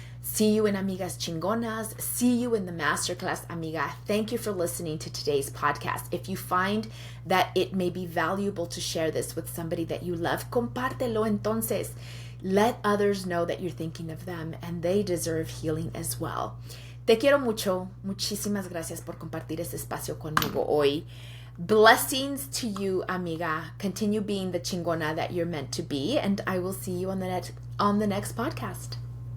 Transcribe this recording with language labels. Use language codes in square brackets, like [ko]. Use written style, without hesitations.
[en] See you in Amigas Chingonas. See you in the masterclass, Amiga. Thank you for listening to today's podcast. If you find that it may be valuable to share this with somebody that you love, [es] compártelo entonces. [en] Let others know that you're thinking of them and they deserve healing as well. [es] Te quiero mucho. Muchísimas gracias por compartir este espacio conmigo hoy. [en] Blessings to you, amiga. Continue being the chingona that you're meant to be, and I will see you on the next podcast.